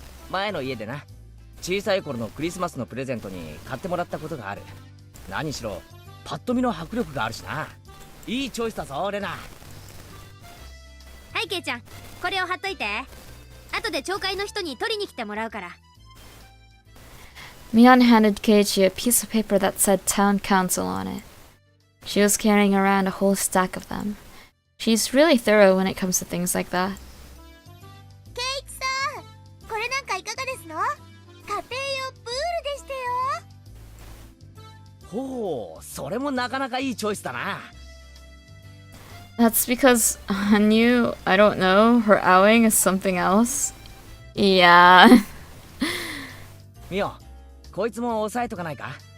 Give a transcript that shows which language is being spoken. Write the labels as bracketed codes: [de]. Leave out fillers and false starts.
[ja] 前の家でな、小さい頃のクリスマスのプレゼントに買ってもらったことがある。何しろパッと見の迫力があるしな。いいチョイスだぞレナ。はいケイちゃん、これを貼っといて。後で町会の人に取りに来てもらうから。 [en] Mion handed Keiichi a piece of paper that said Town Council on it. She was carrying around a whole stack of them. She's really thorough when it comes to things like that. [ja] 圭一さん、これなんかいかがですの？家庭用プールでしたよ。ほう、それもなかなかいいチョイスだな。 [en] That's because on you, I don't know, her owing is something else. Yeah. [ja] ミオ、こいつも押さえとかないか？